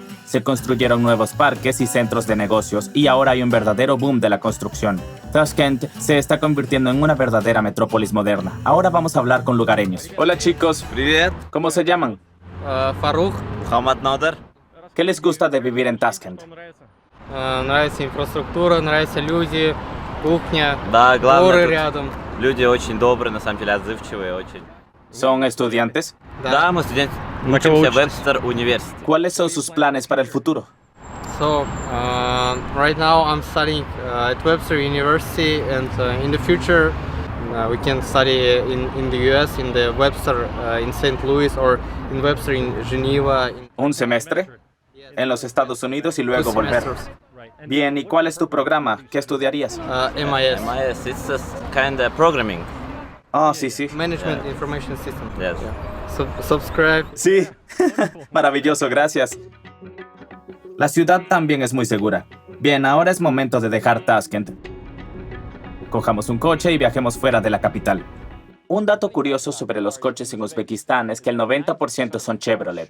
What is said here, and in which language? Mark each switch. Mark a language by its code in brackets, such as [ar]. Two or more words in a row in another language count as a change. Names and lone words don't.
[es] Se construyeron nuevos parques y centros de negocios y ahora hay un verdadero boom de la construcción. Tashkent se está convirtiendo en una verdadera metrópolis moderna. Ahora vamos a hablar con lugareños. Hola chicos, [ru] Привет, [es] ¿cómo se llaman? [ru] Фарух, Хамад Надар. [es] ¿Qué les gusta de vivir en Tashkent? [ru] Нравится инфраструктура, нравятся люди, кухня, Да, главное, горы тут рядом. люди очень добрые, на самом деле отзывчивые очень. [es] ¿Son estudiantes? [ru] Да, мы студенты, На кого учимся в учитесь? Webster University. [es] ¿Cuáles son sus planes para el futuro? [en] So, right now I'm studying at Webster University, and in the future we can study in the US, in the Webster in St. Louis, or in Webster in Geneva. [es] ¿Un semestre? En los Estados Unidos y luego volver. Bien, ¿y cuál es tu programa? ¿Qué estudiarías? MIS. MIS, [en] it's a kind of programming. [es] Ah, sí, sí. [en] Management Information System. Yes. Subscribe. [es] Sí. Maravilloso, gracias. La ciudad también es muy segura. Bien, ahora es momento de dejar Tashkent. Cojamos un coche y viajemos fuera de la capital. Un dato curioso sobre los coches en Uzbekistán es que el 90% son Chevrolet.